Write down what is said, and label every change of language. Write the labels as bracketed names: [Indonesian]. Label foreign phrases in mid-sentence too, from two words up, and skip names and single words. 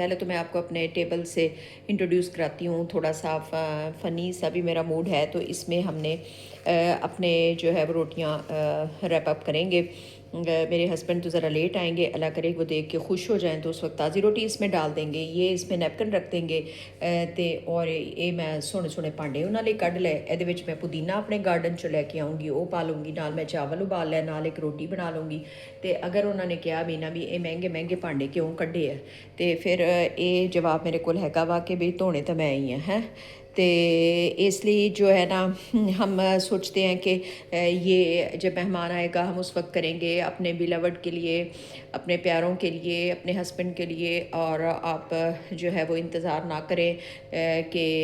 [Urdu] پہلے تو میں آپ کو اپنے ٹیبل سے انٹروڈیوس کراتی ہوں، تھوڑا سا فنی سا بھی میرا موڈ ہے، تو اس میں ہم نے اپنے جو ہے وہ روٹیاں [English] wrap up [Urdu] کریں گے۔ میرے ہسبینڈ تو ذرا لیٹ آئیں گے، اللہ کرے وہ دیکھ کے خوش ہو جائیں تو اس وقت تازی روٹی اس میں ڈال دیں گے، [Punjabi] یہ اس میں نیپکن رکھ دیں گے تے اور یہ میں سونے سونے بھانڈے انہاں لئی کڈ لے، ਇਹਦੇ ਵਿੱਚ ਮੈਂ ਪੁਦੀਨਾ ਆਪਣੇ ਗਾਰਡਨ ਚੋਂ ਲੈ ਕੇ ਆਉਂਗੀ، ਉਹ ਪਾ ਲੂੰਗੀ ਨਾਲ, ਮੈਂ ਚਾਵਲ ਉਬਾਲ ਲਿਆ ਨਾਲ, ਇੱਕ ਰੋਟੀ ਬਣਾ ਲੂੰਗੀ। ਤੇ ਅਗਰ ਉਹਨਾਂ ਨੇ ਕਿਹਾ ਵੀ ਨਾ ਵੀ ਇਹ ਮਹਿੰਗੇ ਮਹਿੰਗੇ ਭਾਂਡੇ ਕਿਉਂ ਕੱਢੇ ਆ, ਤੇ ਫਿਰ ਇਹ ਜਵਾਬ ਮੇਰੇ ਕੋਲ ਹੈਗਾ ਵਾ کہ بھی ਧੋਣੇ ਤਾਂ ਮੈਂ ਹੀ [Urdu] ہیں تو اس لیے جو ہے نا ہم سوچتے ہیں کہ یہ جب مہمان آئے گا ہم اس وقت کریں گے اپنے بیلاوڈ کے لیے، اپنے پیاروں کے لیے، اپنے ہسبینڈ کے لیے، اور آپ جو ہے وہ انتظار نہ کریں کہ